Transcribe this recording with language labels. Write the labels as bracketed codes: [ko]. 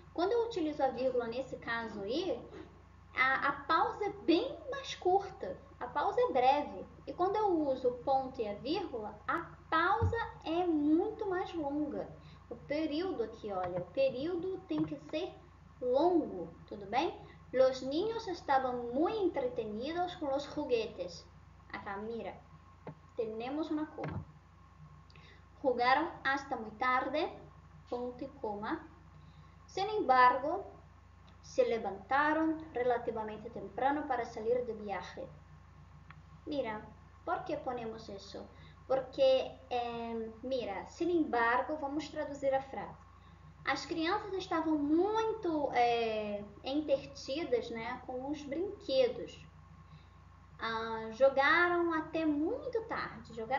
[pt] Quando eu utilizo a vírgula nesse caso aí, a pausa é bem mais curta, a pausa é breve. E quando eu uso o ponto e a vírgula, a pausa é muito mais longa. O período aqui, olha, o período tem que ser longo, tudo bem? [es] Los niños estaban muy entretenidos con los juguetes. Acá, mira. Tenemos una coma. Jugaron hasta muy tarde, punto y coma. Sin embargo, se levantaron relativamente temprano para salir de viaje. Mira, ¿por qué ponemos eso? Porque, mira, sin embargo, [pt] vamos traduzir a frase. As crianças estavam muito entretidas, né, com os brinquedos. Jogaram até muito tarde.